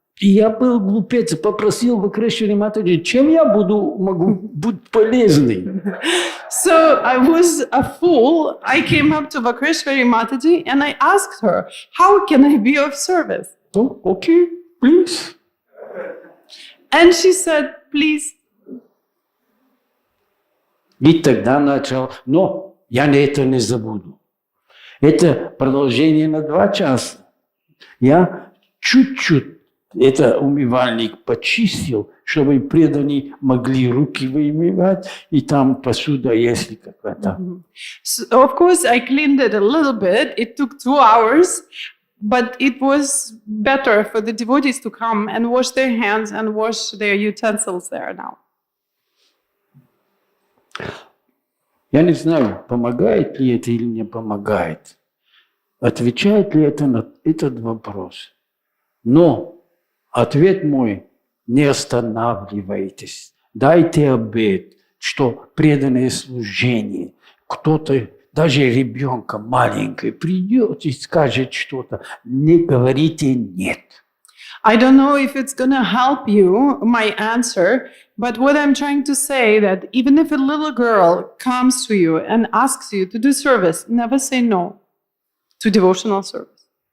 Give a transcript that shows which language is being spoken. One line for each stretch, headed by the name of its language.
Russian: И я был глупец, попросил Вакрешвари Матаджи, чем я могу быть полезный?
English: So I was a fool. I came up to Vakrishwari Mataji and I asked her, how can I be of service? Oh, okay, please. And she said, please.
Russian: И тогда начал, но я это не забуду. Это продолжение на 2 часа. Я чуть-чуть это умывальник почистил, чтобы преданные могли руки вымывать, и там посуда, если какая-то.
English: So of course, I cleaned it a little bit. It took 2 hours, but it was better for the devotees to come and wash their hands and wash their utensils there now.
Russian: Я не знаю, помогает ли это или не помогает. Отвечает ли это на этот вопрос. Но ответ мой – не останавливайтесь. Дайте обет, что преданное служение, кто-то, даже ребенка маленький, придет и скажет что-то, не говорите «нет».
English: I don't know if it's going to help you, my answer, but what I'm trying to say that even if a little girl comes to you and asks you to do service, never say no to devotional service.